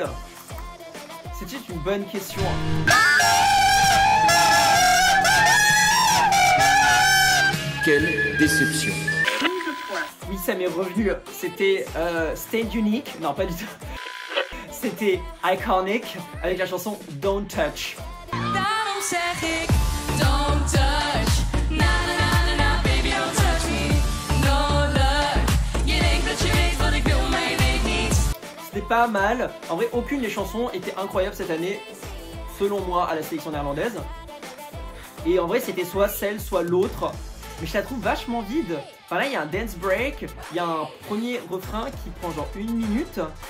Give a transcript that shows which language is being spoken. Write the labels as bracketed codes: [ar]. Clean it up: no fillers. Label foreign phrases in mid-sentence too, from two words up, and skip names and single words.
[fr] C'était une bonne question. Quelle déception. Oui, ça m'est revenu, c'était Stayed Unique, non pas du tout. C'était Iconic avec la chanson Don't Touch. [nl] Daarom zeg ik, [en] don't touch, na na na na na, baby don't touch me, no luck, [nl] je denkt dat je weet wat ik wil, maar je weet niet. [fr] C'était pas mal, en vrai aucune des chansons était incroyable cette année, selon moi, à la sélection néerlandaise. Et en vrai c'était soit celle, soit l'autre, mais je la trouve vachement vide. Enfin là il y a un dance break, il y a un premier refrain qui prend genre 1 minute.